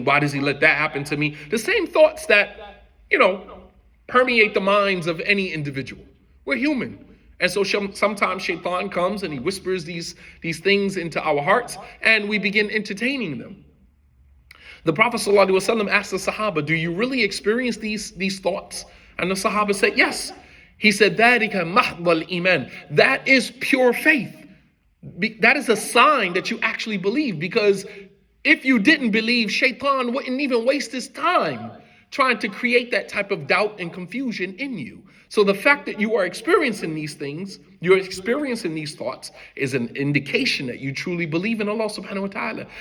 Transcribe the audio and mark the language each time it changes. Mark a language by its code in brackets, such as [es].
[en] Why does he let that happen to me?" The same thoughts that, permeate the minds of any individual. We're human. And so sometimes Shaitan comes and he whispers these things into our hearts, and we begin entertaining them. The Prophet ﷺ asked the Sahaba, "Do you really experience these thoughts?" And the Sahaba said, "Yes." He said, [ar] ذَلِكَ مَحْضَ الْإِيمَانِ. [en] That is pure faith. That is a sign that you actually believe, because if you didn't believe, Shaitan wouldn't even waste his time trying to create that type of doubt and confusion in you. So the fact that you are experiencing these things, you're experiencing these thoughts, is an indication that you truly believe in Allah subhanahu wa ta'ala.